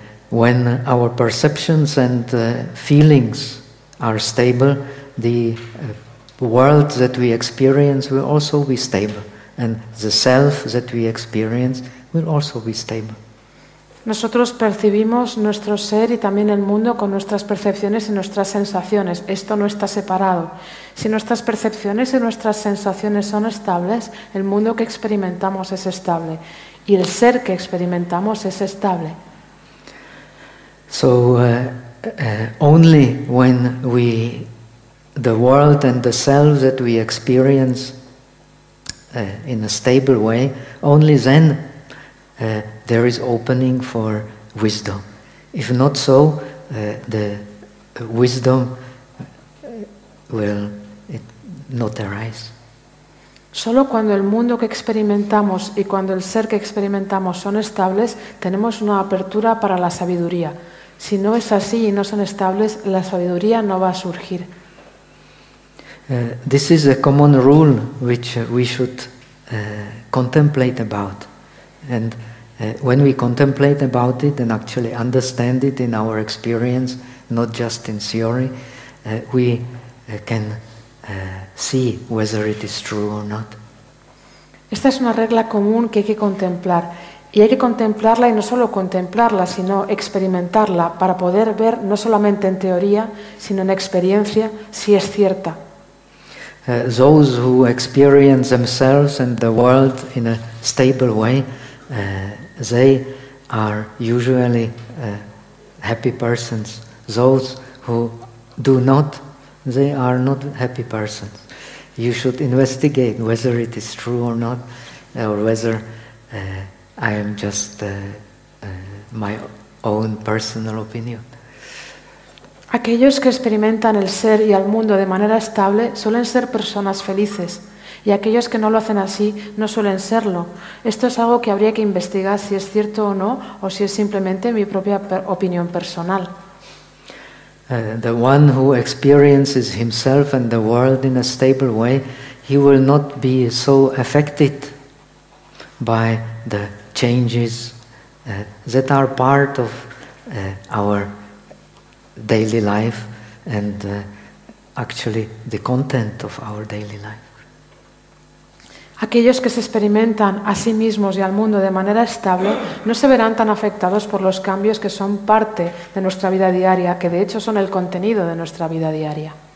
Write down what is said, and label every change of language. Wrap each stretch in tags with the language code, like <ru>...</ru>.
<en>When our perceptions and feelings are stable, the world that we experience will also be stable, and the self that we experience will also be stable.</en> <es>Nosotros percibimos nuestro ser y también el mundo con nuestras percepciones y nuestras sensaciones. Esto no está separado. Si nuestras percepciones y nuestras sensaciones son estables, el mundo que experimentamos es estable y el ser que experimentamos es estable.</es> <en>So only when we the world and the self that we experience in a stable way, only then there is opening for wisdom. If not so, the wisdom will not arise.</en> <es>Solo cuando el mundo que experimentamos y cuando el ser que experimentamos son estables, tenemos una apertura para la sabiduría. Si no es así y no son estables, la sabiduría no va a surgir.</es> <en>This is a common rule which we should contemplate about. And when we contemplate about it and actually understand it in our experience, not just in theory, we can see whether it is true or not.</en> <es>Esta es una regla común que hay que contemplar. Y hay que contemplarla y no solo contemplarla, sino experimentarla para poder ver, no solamente en teoría, sino en experiencia, si es cierta.</es> <en>Those who experience themselves and the world in a stable way, they are usually happy persons. Those who do not, they are not happy persons. You should investigate whether it is true or not, or whether I am just my own personal opinion.</en> <es>Aquellos que experimentan el ser y el mundo de manera estable suelen ser personas felices, y aquellos que no lo hacen así no suelen serlo. Esto es algo que habría que investigar si es cierto o no, o si es simplemente mi propia opinión personal.</es> <en>The one who experiences himself and the world in a stable way, he will not be so affected by the changes that are part of our daily life and actually the content of our daily life.</en> <es>Aquellos que se experimentan a sí mismos y al mundo de manera estable no se verán tan afectados por los cambios que son parte de nuestra vida diaria, que de hecho son el contenido de nuestra vida diaria.</es>